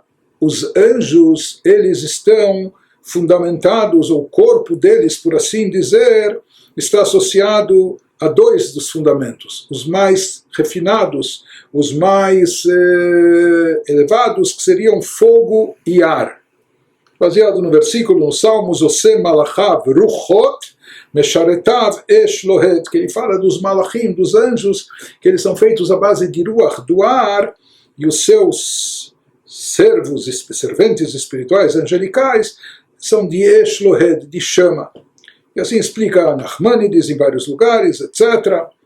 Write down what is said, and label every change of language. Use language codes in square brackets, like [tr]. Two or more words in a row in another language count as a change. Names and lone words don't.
[pt] Os anjos, eles estão fundamentados, ou o corpo deles, por assim dizer, está associado a 2 dos fundamentos, os mais refinados, os mais elevados, que seriam fogo e ar. Baseado no versículo, no Salmos, [he] עושה מלאכיו רוחות משרתיו אש לוהט, [pt] que ele fala dos malachim, dos anjos, que eles são feitos à base de ruach, do ar, e os seus serventes espirituais, angelicais, são de [he] אש לוהט, [pt] de chama. E assim explica Nachmanides em vários lugares, etc.